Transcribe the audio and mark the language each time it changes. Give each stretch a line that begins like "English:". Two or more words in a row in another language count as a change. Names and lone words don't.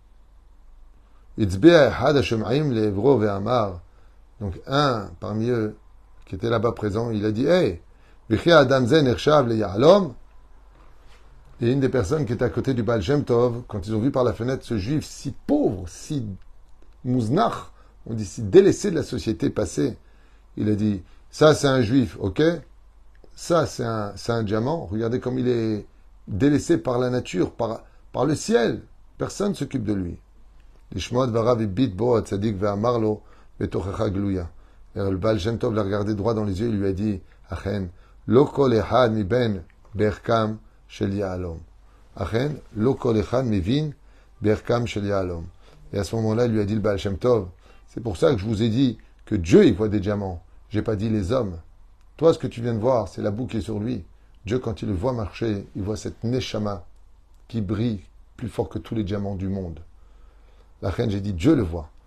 French: Donc un parmi eux qui était là-bas présent, il a dit, hey, et une des personnes qui était à côté du Baal Shem Tov, quand ils ont vu par la fenêtre ce juif si pauvre, si mouznach, on dit si délaissé de la société passer, il a dit, ça c'est un juif, ok? Ça c'est un diamant, regardez comme il est délaissé par la nature, par le ciel, personne ne s'occupe de lui.
Hebrew: לשמוע דבריו הביט בו הצדיק ואמר לו בתוכחה גלויה.
French: Le Baal Shem Tov l'a regardé droit dans les yeux et lui a dit,
Hebrew: אכן, לא כל אחד מבין בערכם של יהלום. אכן, לא כל אחד מבין בערכם של יהלום.
French: Et à ce moment-là, il lui a dit le Baal Shem Tov, c'est pour ça que je vous ai dit que Dieu, il voit des diamants. J'ai pas dit les hommes. Toi, ce que tu viens de voir, c'est la boue qui est sur lui. Dieu, quand il le voit marcher, il voit cette neshama qui brille plus fort que tous les diamants du monde. La reine, j'ai dit, Dieu le voit.